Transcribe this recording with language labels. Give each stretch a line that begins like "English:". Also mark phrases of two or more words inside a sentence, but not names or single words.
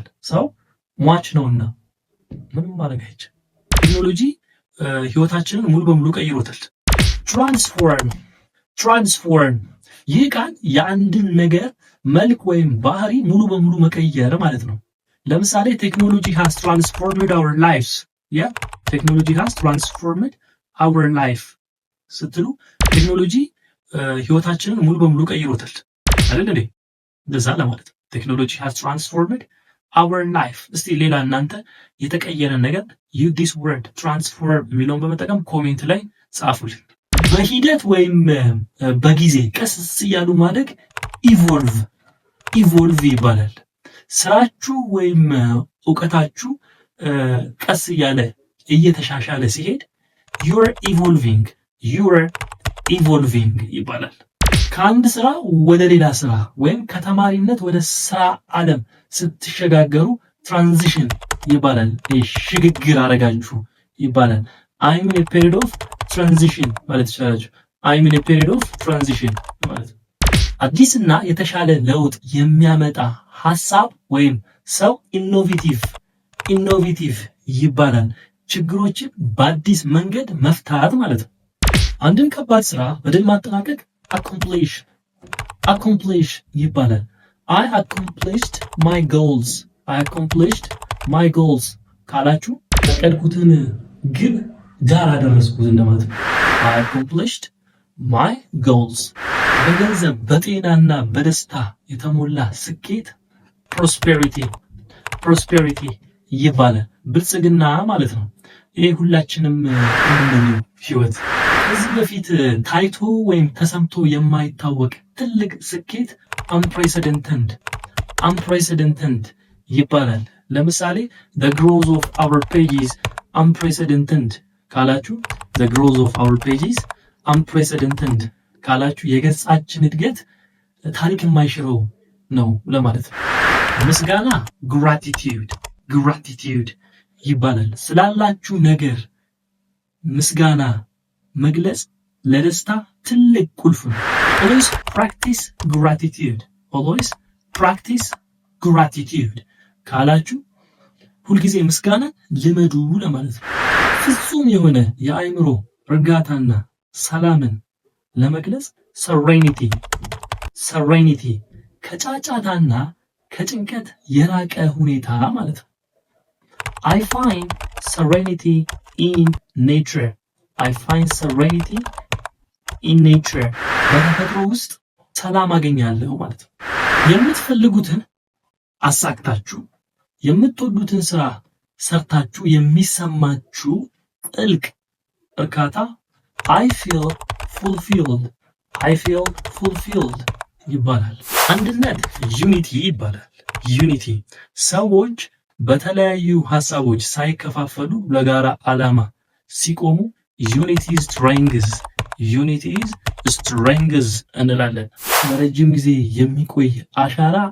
Amharic: ሰው ሟች ነውና ምንም ማድረግ አይቻልም። ቴክኖሎጂ ህይወታችንን ሙሉ በሙሉ ቀይሮታል። ትራንስፎርም ይህ ቃል የአንድን ነገር መልክ ወይም ባህሪ ሙሉ በሙሉ መቀየር ማለት ነው። ለምሳሌ
English: technology has transformed our lives technology has transformed our life
Amharic: ስትሉ ቴክኖሎጂ ህይወታችንን ሙሉ በሙሉ ቀይሮታል አይደል እንዴ? እንደዛ ለማለት ነው።
English: technology has transformed our life።
Amharic: እስቲ ሌላ እናንተ የተቀየረ ነገር
English: this word transform
Amharic: የሚለውን በመጠቀም ኮሜንት ላይ ጻፉልኝ። በሂደት ወይም በጊዜ ቀስ እያሉ ማደግ ኢቮልቭ ይባላል። ስራችሁ ወይም እውቀታችሁ ቀስ እያለ እየተሻሻለ ሲሄድ you're evolving ይባላል። ከአንድ ስራ ወደ ሌላ ስራ ወይም ከተማሪነት ወደ ስራ ዓለም ስትሸጋገሩ ትራንዚሽን ይባላል። ሽግግር አረጋችሁ ይባላል።
English: I'm in a period of transition
Amharic: ማለት ይችላልችሁ።
English: I'm in a period of transition
Amharic: ማለት አዲስና የተሻለ ለውጥ የሚያመጣ ሐሳብ ወይም ሰው ኢኖቬቲቭ ይባላል። ችግሮችን በአዲስ መንገድ መፍታት ማለት ነው። አንድን ከባድ ስራ በድል ማጠናቀቅ accomplish ይባላል።
English: I accomplished my goals
Amharic: ካላችሁ ያቀድኩትን ግብ ዳር አደረስኩት እንደማለት ነው።
English: I accomplished my goals።
Amharic: በገንዘብ በጤናና በደስታ የተሞላ ስኬት ፕሮስፔሪቲ ይባላል። ብልጽግና ማለት ነው። ይሄ ሁላችንም የምንለው ህይወት ከዚህ በፊት ታይቶ ወይም ተሰምቶ የማይታወቅ ትልቅ ስኬት unprecedented ይባላል። ለምሳሌ
English: the growth of our pages unprecedented
Amharic: ካላችሁ
English: the growth of our pages unprecedented
Amharic: ካላችሁ የገጻችን እድገት ታሪክ የማይሽረው ነው ለማለት ነው። ምስጋና gratitude ይባላል። ስላላችሁ ነገር ምስጋና መግለጽ ለደስታ ትልቅ ቁልፍ ነው። always
English: practice gratitude
Amharic: ካላችሁ ሁልጊዜ ምስጋና ልመዱ ለማለት ነው። ፍጹም የሆነ የአእምሮ እርጋታና ሰላምን ለመግለጽ serenity ከጫጫታና ከጭንቀት የራቀ ሁኔታ ማለት ነው።
English: I find serenity in nature
Amharic: በተፈጥሮ ውስጥ ሰላም አገኛለሁ ማለት ነው። የምትፈልጉትን አሳክታችሁ የምትወዱትን ስራ ሰርታችሁ የሚሰማችሁ ጥልቅ እርካታ
English: I feel
Amharic: fulfilled ይባላል። አንድነት ዩኒቲ ይባላል። ዩኒቲ ሰዎች በተለያዩ ሐሳቦች ሳይከፋፈሉ ለጋራ ዓላማ ሲቆሙ
English: unity is strength
Amharic: እንላለን። ለረጅም ጊዜ የሚቆይ አሻራ